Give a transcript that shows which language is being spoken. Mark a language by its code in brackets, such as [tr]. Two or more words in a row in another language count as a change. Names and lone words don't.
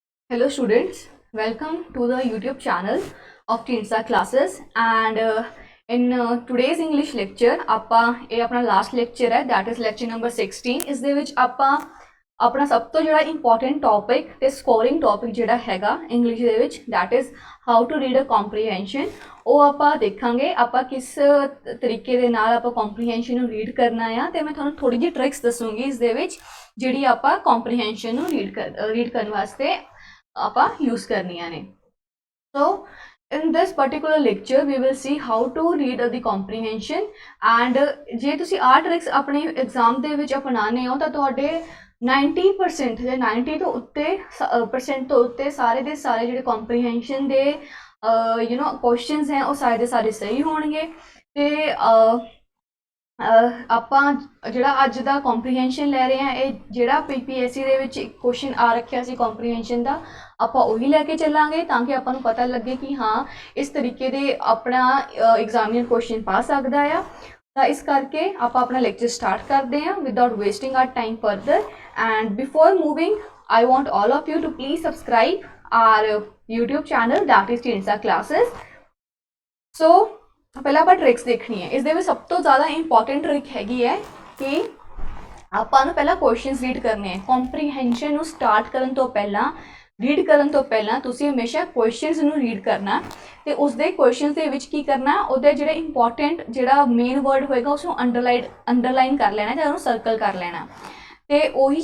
[en] Hello students, welcome to the YouTube channel of Tinsa classes and in today's English lecture [pa] ਆਪਾਂ ਇਹ ਆਪਣਾ [en] last lecture ਹੈ that is lecture number 16 [pa] ਇਸ ਦੇ ਵਿੱਚ ਆਪਾਂ ਆਪਣਾ ਸਭ ਤੋਂ ਜਿਹੜਾ [en] important topic [pa] ਤੇ [en] scoring topic [pa] ਜਿਹੜਾ ਹੈਗਾ ਇੰਗਲਿਸ਼ ਦੇ ਵਿੱਚ [en] that is how to read a comprehension [pa] ਉਹ ਆਪਾਂ ਦੇਖਾਂਗੇ ਆਪਾਂ ਕਿਸ ਤਰੀਕੇ ਦੇ ਨਾਲ ਆਪਾਂ ਕੰਪਰੀਹੈਂਸ਼ਨ ਨੂੰ ਰੀਡ ਕਰਨਾ ਆ ਤੇ ਮੈਂ ਤੁਹਾਨੂੰ ਥੋੜੀ ਜਿਹੀ ਟ੍ਰਿਕਸ ਦੱਸੂਗੀ ਇਸ ਦੇ ਵਿੱਚ ਜਿਹੜੀ ਆਪਾਂ ਕੰਪਰੀਹੈਂਸ਼ਨ ਨੂੰ ਰੀਡ ਕਰਨ ਵਾਸਤੇ ਆਪਾਂ ਯੂਜ਼ ਕਰਨੀਆਂ ਨੇ [en] so in this particular lecture we will see how to read the comprehension and [pa] ਜੇ ਤੁਸੀਂ ਆ ਟ੍ਰਿਕਸ ਆਪਣੇ ਐਗਜ਼ਾਮ ਦੇ ਵਿੱਚ ਅਪਣਾਣੇ ਹੋ ਤਾਂ ਤੁਹਾਡੇ 90% ਜਾਂ 90 ਤੋਂ ਉੱਤੇ % ਤੋਂ ਉੱਤੇ ਸਾਰੇ ਦੇ ਸਾਰੇ ਜਿਹੜੇ ਕੰਪਰੀਹੈਂਸ਼ਨ ਦੇ ਕੁਐਸਚਨਸ ਹੈ ਉਹ ਸਾਰੇ ਦੇ ਸਾਰੇ ਸਹੀ ਹੋਣਗੇ ਤੇ ਆਪਾਂ ਜਿਹੜਾ ਅੱਜ ਦਾ ਕੰਪਰੀਹੈਂਸ਼ਨ ਲੈ ਰਹੇ ਹਾਂ ਇਹ ਜਿਹੜਾ ਪੀਪੀਐਸਸੀ ਦੇ ਵਿੱਚ ਇੱਕ ਕੁਐਸਚਨ ਆ ਰੱਖਿਆ ਸੀ ਕੰਪਰੀਹੈਂਸ਼ਨ ਦਾ ਆਪਾਂ ਉਹੀ ਲੈ ਕੇ ਚੱਲਾਂਗੇ ਤਾਂ ਕਿ ਆਪਾਂ ਨੂੰ ਪਤਾ ਲੱਗੇ ਕਿ ਹਾਂ ਇਸ ਤਰੀਕੇ ਦੇ ਆਪਣਾ [en] examiner question [pa] ਪਾ ਸਕਦਾ ਆ ਤਾਂ ਇਸ ਕਰਕੇ ਆਪਾਂ ਆਪਣਾ [en] lecture start [pa] ਕਰਦੇ ਹਾਂ [en] without wasting our time further and before moving I want all of you to please subscribe our YouTube channel that is Tinsa classes. [pa] So ਪਹਿਲੇ ਆਪ ਟ੍ਰਿਕਸ ਦੇਖਣੀ ਹੈ ਇਸ ਸਭ ਤੋਂ ਜ਼ਿਆਦਾ ਇੰਪੋਰਟੈਂਟ ਟ੍ਰਿਕ ਹੈਗੀ ਹੈ ਕਿ ਆਪਾਂ ਨੂੰ ਪਹਿਲਾਂ [en] questions read [pa] ਕਰਨੇ ਹੈ ਕੰਪਰੀਹੈਂਸ਼ਨ ਨੂੰ ਸਟਾਰਟ ਕਰਨ ਤੋਂ ਪਹਿਲਾਂ ਤੁਸੀਂ ਹਮੇਸ਼ਾ ਕੁਐਸਚਨਸ ਨੂੰ ਰੀਡ ਕਰਨਾ ਤੇ ਉਸ ਦੇ ਕੁਐਸਚਨਸ ਦੇ ਵਿੱਚ ਕੀ ਕਰਨਾ ਉਹਦੇ ਜਿਹੜੇ ਇੰਪੋਰਟੈਂਟ ਜਿਹੜਾ [en] main word [pa] ਹੋਏਗਾ ਉਸ ਨੂੰ ਅੰਡਰਲਾਈਨ ਕਰ ਲੈਣਾ ਜਾਂ ਉਹਨੂੰ ਸਰਕਲ ਕਰ ਲੈਣਾ ਤੇ ਉਹੀ